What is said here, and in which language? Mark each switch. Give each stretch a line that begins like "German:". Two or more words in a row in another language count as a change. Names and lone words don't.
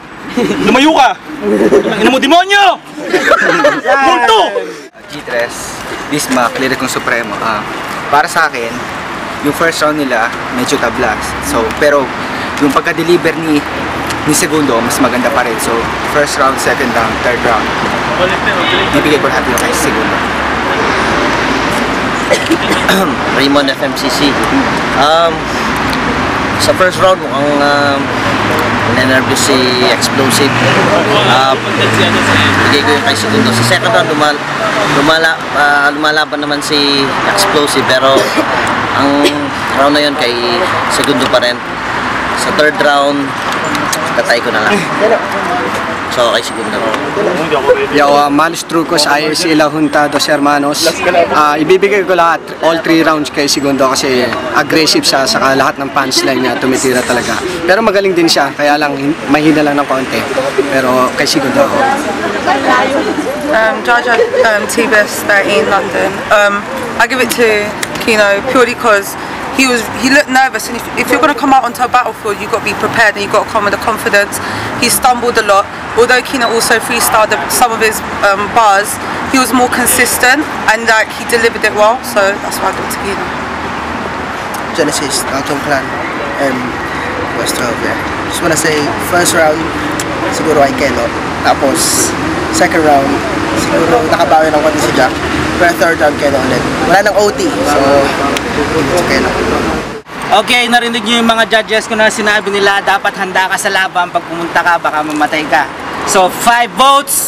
Filipino: Lumayo ka. Tangina mo, demonyo! Multo! G3, Bismack, Lyrical Supremo. Para sa akin, yung
English: first round
Filipino: nila medyo tablas. So, pero yung pagka-deliver ni Segundo, mas maganda pa rin.
English: So, first round, second round, third round.
Filipino: Ibigay ko lahat yung kay Segundo. Raymond FMCC. Sa
English: first round,
Filipino: mukhang nervous si Explosive. Bigay ko yung kay Segundo. Sa
English: second round,
Filipino: lumalaban naman si Explosive, pero ang round na yun kay Segundo pa rin. Sa
English: third round,
Filipino: tatay ko na lang. So, kay Segundo. Yo, Malos Trucos, IRC La Junta Dos Hermanos. Ibibigay ko lahat,
English: all 3 rounds
Filipino: kay Segundo kasi aggressive siya, saka lahat ng punchline niya tumitira talaga. Pero magaling din siya, kaya lang mahina lang ng konti. Pero kay Segundo ako. Jaja,
English: T-Best 13, London. I give it to Kino purely because he looked nervous, and if you're going to come out onto a battlefield, you've got to be prepared and you've got to come with the confidence. He stumbled a lot, although Kino also freestyled some of his bars. He was more consistent and he delivered it well, so that's why I give it to Kino. Genesis, Downtown Clan, and West 12, yeah. Just wanna say, first round,
Filipino: siguro ay Keno. Tapos,
English: second round,
Filipino: siguro nakabawi ng konti si Jack. Pero
English: third round,
Filipino: Keno ulit. Wala nang OT, so, it's Keno. Okay, narinig niyo yung mga judges ko na sinabi nila, dapat handa ka sa laban, pag pumunta ka, baka mamatay ka.